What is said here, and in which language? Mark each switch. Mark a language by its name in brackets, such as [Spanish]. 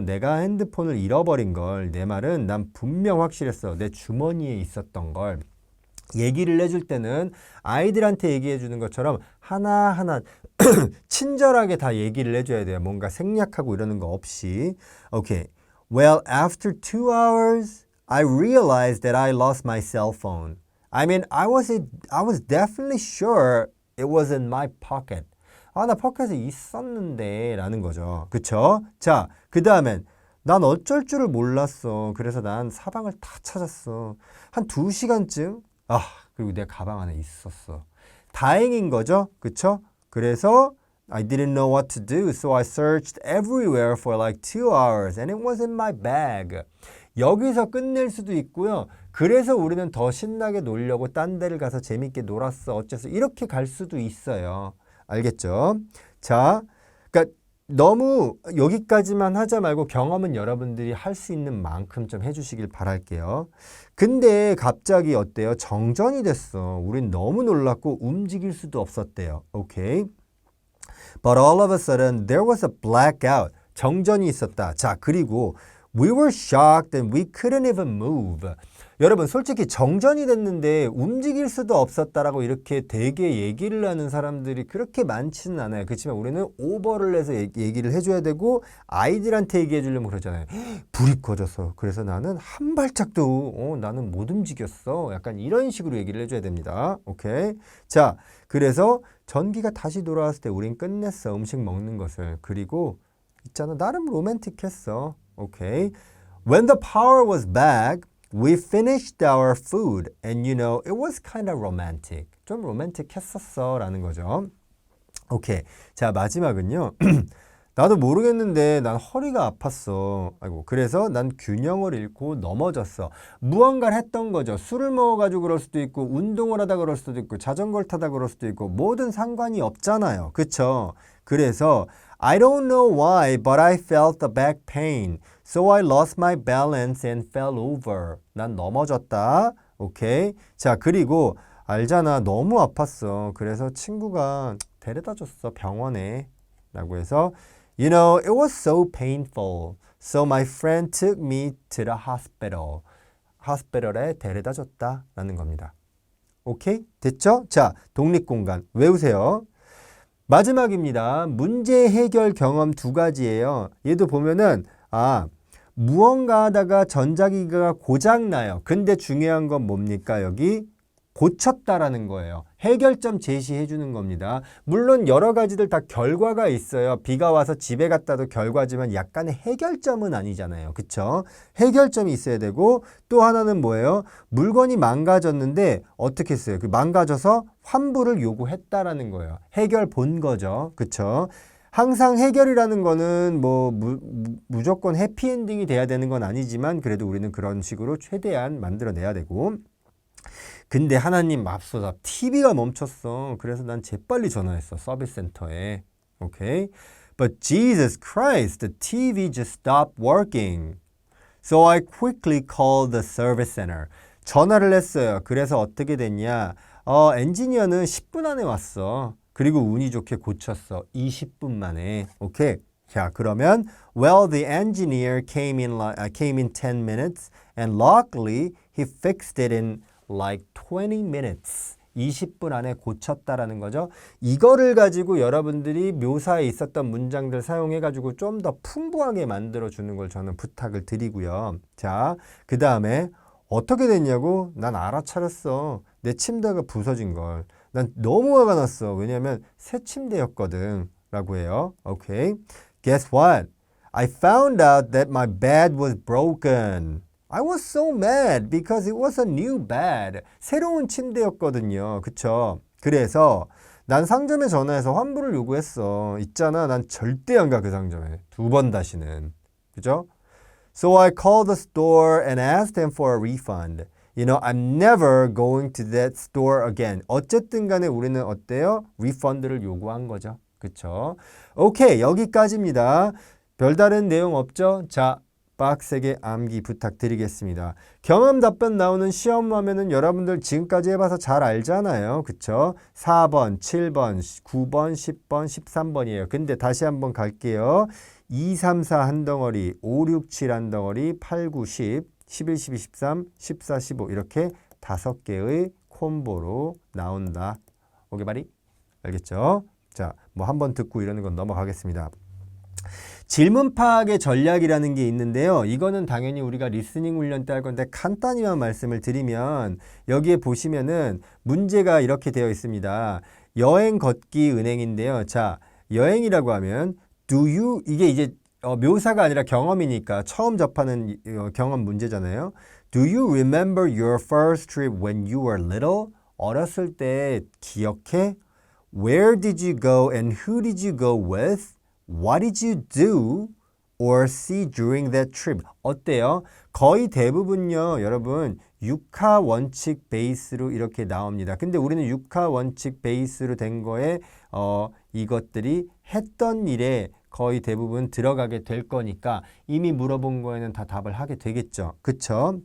[Korean] 내가 핸드폰을 잃어버린 걸. 내 말은 난 분명 확실했어. 내 주머니에 있었던 걸. 얘기를 해줄 때는 아이들한테 얘기해 주는 것처럼 하나하나 친절하게 다 얘기를 해줘야 돼요. 뭔가 생략하고 이러는 거 없이. 오케이. [English] Well, after 2 hours, I realized that I lost my cell phone. I mean, I was definitely sure it was in my pocket. [Korean] 나 포켓에 있었는데 라는 거죠. 그쵸? 자, 그 다음엔 난 어쩔 줄을 몰랐어. 그래서 난 사방을 다 찾았어. 한 2시간쯤? 그리고 내 가방 안에 있었어. 다행인 거죠. 그쵸? 그래서 [English] I didn't know what to do, so I searched everywhere for like 2 hours and it was in my bag. [Korean] 여기서 끝낼 수도 있고요. 그래서 우리는 더 신나게 놀려고 딴 데를 가서 재밌게 놀았어. 어째서 이렇게 갈 수도 있어요. 알겠죠? 자, 그러니까 너무 여기까지만 하자 말고 경험은 여러분들이 할 수 있는 만큼 좀 해주시길 바랄게요. 근데 갑자기 어때요? 정전이 됐어. 우린 너무 놀랐고 움직일 수도 없었대요. 오케이. [English] But all of a sudden there was a blackout. [Korean] 정전이 있었다. 자, 그리고 [English] We were shocked and we couldn't even move. [Korean] 여러분 솔직히 정전이 됐는데 움직일 수도 없었다라고 이렇게 되게 얘기를 하는 사람들이 그렇게 많지는 않아요. 그렇지만 우리는 오버를 해서 얘기를 해줘야 되고 아이들한테 얘기해 주려면 그러잖아요. 불이 꺼졌어. 그래서 나는 한 발짝도 나는 못 움직였어. 약간 이런 식으로 얘기를 해줘야 됩니다. 오케이. 자, 그래서 전기가 다시 돌아왔을 때 우린 끝냈어. 음식 먹는 것을. 그리고 있잖아. 나름 로맨틱했어. 오케이. [English] When the power was back, we finished our food and you know, it was kind of romantic. [Korean] 좀 로맨틱했었어 라는 거죠. 오케이. 자, 마지막은요. 나도 모르겠는데 난 허리가 아팠어. 그래서 난 균형을 잃고 넘어졌어. 무언가를 했던 거죠. 술을 먹어가지고 그럴 수도 있고 운동을 하다 그럴 수도 있고 자전거를 타다 그럴 수도 있고 뭐든 상관이 없잖아요. 그쵸? 그래서 [English] I don't know why, but I felt the back pain. So I lost my balance and fell over. [Korean] 난 넘어졌다. 오케이. 자, 그리고 알잖아. 너무 아팠어. 그래서 친구가 데려다 줬어. 병원에. 라고 해서 [English] You know, it was so painful. So my friend took me to the hospital. [Korean] hospital에 데려다 줬다. 라는 겁니다. 오케이? 됐죠? 자, 독립공간. 외우세요. 마지막입니다. 문제 해결 경험 2가지예요. 얘도 보면은 무언가 하다가 전자기기가 고장나요. 근데 중요한 건 뭡니까? 여기 고쳤다라는 거예요. 해결점 제시해 주는 겁니다. 물론 여러 가지들 다 결과가 있어요. 비가 와서 집에 갔다도 결과지만 약간의 해결점은 아니잖아요. 그쵸? 해결점이 있어야 되고 또 하나는 뭐예요? 물건이 망가졌는데 어떻게 했어요? 그 망가져서 환불을 요구했다라는 거예요. 해결 본 거죠. 그쵸? 항상 해결이라는 거는 뭐 무조건 해피엔딩이 돼야 되는 건 아니지만 그래도 우리는 그런 식으로 최대한 만들어내야 되고 근데 하나님 맙소사 TV가 멈췄어. 그래서 난 재빨리 전화했어. 서비스 센터에. 오케이. [English] But Jesus Christ, the TV just stopped working. So I quickly called the service center. [Korean] 전화를 했어요. 그래서 어떻게 됐냐? 엔지니어는 10분 안에 왔어. 그리고 운이 좋게 고쳤어. 20분 만에. 오케이. 자, 그러면 [English] well, the engineer came in 10 minutes and luckily he fixed it in like 20 minutes. [Korean] 20분 안에 고쳤다라는 거죠. 이거를 가지고 여러분들이 묘사에 있었던 문장들 사용해 가지고 좀 더 풍부하게 만들어 주는 걸 저는 부탁을 드리고요. 자, 그 다음에 어떻게 됐냐고? 난 알아차렸어. 내 침대가 부서진 걸. 난 너무 화가 났어. 왜냐면 새 침대였거든. 라고 해요. 오케이. [English] Guess what? I found out that my bed was broken. I was so mad because it was a new bed. [Korean] 새로운 침대였거든요. 그쵸? 그래서 난 상점에 전화해서 환불을 요구했어. 있잖아. 난 절대 안 가, 그 상점에. 2번 다시는. 그죠? [English] So I called the store and asked them for a refund. You know, I'm never going to that store again. [Korean] 어쨌든 간에 우리는 어때요? 리펀드를 요구한 거죠. 그쵸? 오케이, 여기까지입니다. 별다른 내용 없죠? 자, 빡세게 암기 부탁드리겠습니다. 경험 답변 나오는 시험 화면은 여러분들 지금까지 해봐서 잘 알잖아요. 그쵸? 4번, 7번, 9번, 10번, 13번이에요. 근데 다시 한번 갈게요. 2, 3, 4 한 덩어리, 5, 6, 7 한 덩어리, 8, 9, 10, 11, 12, 13, 14, 15 이렇게 5개의 콤보로 나온다. 오케이, 말이? 알겠죠? 자, 뭐 한번 듣고 이러는 건 넘어가겠습니다. 질문 파악의 전략이라는 게 있는데요. 이거는 당연히 우리가 리스닝 훈련 때 할 건데 간단히만 말씀을 드리면 여기에 보시면은 문제가 이렇게 되어 있습니다. 여행 걷기 은행인데요. 자, 여행이라고 하면 [English] do you [Korean] 이게 이제 묘사가 아니라 경험이니까 처음 접하는 경험 문제잖아요. [English] Do you remember your first trip when you were little? [Korean] 어렸을 때 기억해? [English] Where did you go and who did you go with? What did you do or see during that trip? [Korean] 어때요? 거의 대부분요, 여러분, 육하 원칙 베이스로 이렇게 나옵니다. 근데 우리는 육하 원칙 베이스로 된 거에 이것들이 했던 일에 거의 대부분 들어가게 될 거니까 이미 물어본 거에는 다 답을 하게 되겠죠. 그쵸?